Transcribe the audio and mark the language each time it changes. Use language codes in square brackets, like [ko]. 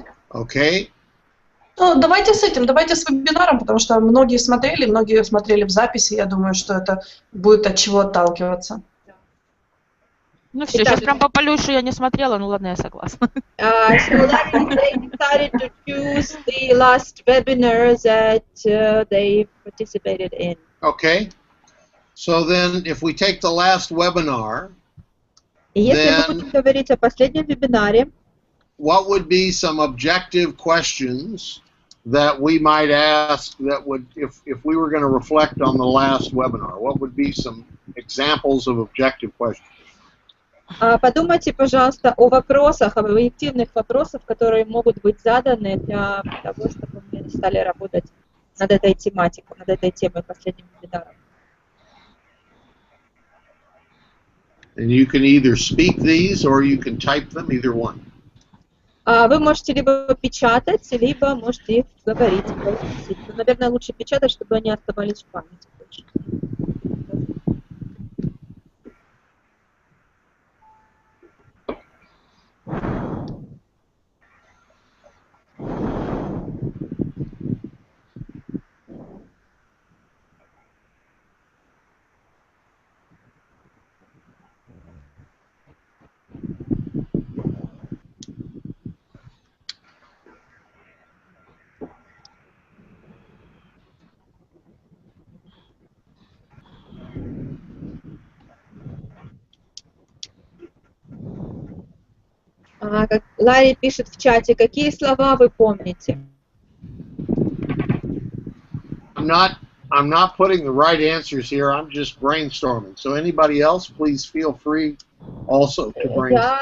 [en] Okay. [ru] Ну, давайте с этим, давайте с вебинаром, потому что многие смотрели в записи, я думаю, что это будет от чего отталкиваться. Ну все, сейчас прям по полюшу я не смотрела, ну ладно, я согласна. [en] So they decided to choose the last webinar that they participated in. Okay. So then, if we take the last webinar, [ru] Если мы будем говорить о последнем вебинаре, [en] what would be some objective questions that we might ask that would, if we were going to reflect on the last webinar, what would be some examples of objective questions? [ru] Подумайте, пожалуйста, о вопросах, об объективных вопросах, которые могут быть заданы для того, чтобы мы стали работать над этой тематикой, над этой темой последним вебинаром. [en] And you can either speak these or you can type them, either one. [ru] Вы можете либо печатать, либо можете их говорить. Наверное, лучше печатать, чтобы они оставались в памяти. Ларри пишет в чате, какие слова вы помните? [en] I'm not putting the right answers here. I'm just brainstorming. So anybody else, please feel free also to brainstorm.